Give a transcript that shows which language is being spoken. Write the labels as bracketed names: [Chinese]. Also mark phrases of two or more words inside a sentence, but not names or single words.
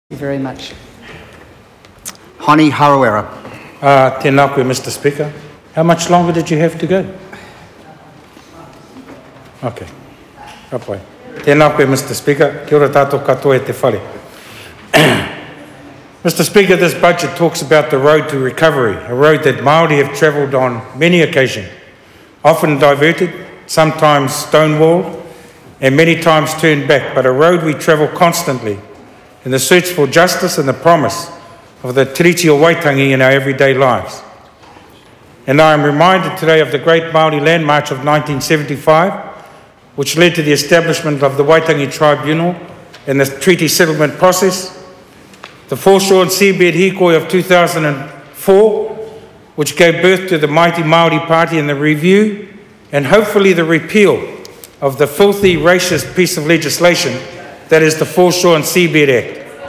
[English] Thank you very much. Harawira. [Māori] Tēnā koe, [English] Mr. Speaker. How much longer did you have to go? Okay. Kapai. [Māori] Tēnā koe, [English] Mr. Speaker. [Māori] Kia ora tātou katoa e te whare. [English] Mr. Speaker, this budget talks about the road to recovery, a road that Maori have travelled on many occasions, often diverted, sometimes stonewalled, and many times turned back, but a road we travel constantly in the search for justice and the promise of the [Māori] tiriti o Waitangi [English] in our everyday lives. And I am reminded today of the great Māori Land March of 1975, which led to the establishment of the Waitangi Tribunal and the treaty settlement process, the foreshore and seabed hikoi of 2004, which gave birth to the mighty Māori Party and the review, and hopefully the repeal of the filthy racist piece of legislation that is the Foreshore and Seabed Act.